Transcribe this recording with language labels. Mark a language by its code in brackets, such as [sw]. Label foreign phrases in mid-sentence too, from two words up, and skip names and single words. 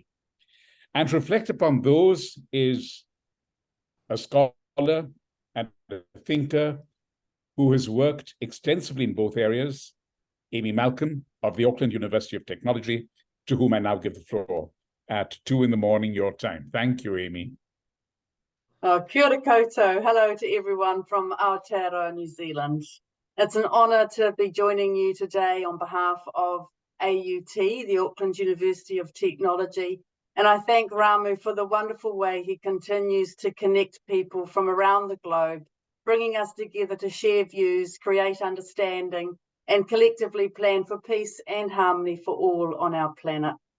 [en] And to reflect upon those is a scholar and a thinker who has worked extensively in both areas, Amy Malcolm of the Auckland University of Technology, to whom I now give the floor at 2 a.m. your time. Thank you, Amy. [mi] Kia ora koutou. [en] Hello to everyone from Aotearoa, New Zealand. It's an honour to be joining you today on behalf of AUT, the Auckland University of Technology, and I thank Ramu for the wonderful way he continues to connect people from around the globe, bringing us together to share views, create understanding, and collectively plan for peace and harmony for all on our planet.